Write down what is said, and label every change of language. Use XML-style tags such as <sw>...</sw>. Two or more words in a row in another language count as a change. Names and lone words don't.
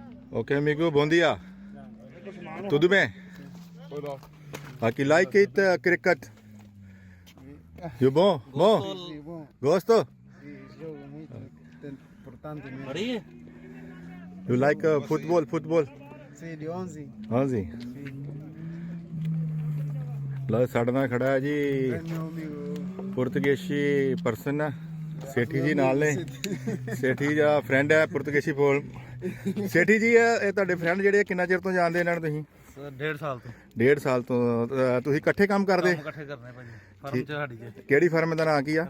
<pt>Ok, amigo, bom dia. Tudo bem? Aqui</pt> <en>like it cricket.</en> <pt>You bom? Bom? Sim, bom. Gosto? Sim, jogo muito importante mesmo. Maria?</pt> <en>You like football? Football?</en> <pt>Sim, de 11.</pt> <pa>ਹਾਂਜੀ ਲਓ ਸਾਡੇ ਨਾਲ ਖੜਾ ਹੈ ਜੀ</pa> <pt>É meu amigo.</pt> <pa>ਪੁਰਤਗਾਲੀ ਪਰਸਨ ਸੇਠੀ ਜੀ ਨਾਲ ਨੇ ਸੇਠੀ ਦਾ ਫਰੈਂਡ ਹੈ ਪੁਰਤਗਾਲੀ ਬੋਲ ਸੇਠੀ ਜੀ ਇਹ ਤੁਹਾਡੇ ਫਰੈਂਡ ਜਿਹੜੇ ਕਿੰਨਾ ਚਿਰ ਤੋਂ ਜਾਣਦੇ ਇਹਨਾਂ ਨੂੰ ਤੁਸੀਂ 1.5 ਸਾਲ ਤੋਂ 1.5 ਸਾਲ ਤੋਂ ਤੁਸੀਂ ਇਕੱਠੇ ਕੰਮ ਕਰਦੇ ਇਕੱਠੇ ਕਰਨੇ ਭਾਜੀ ਫਰਮ ਚ ਸਾਡੀ ਚ ਕਿਹੜੀ ਫਰਮ ਦਾ ਨਾਂ ਕੀ ਆ</pa>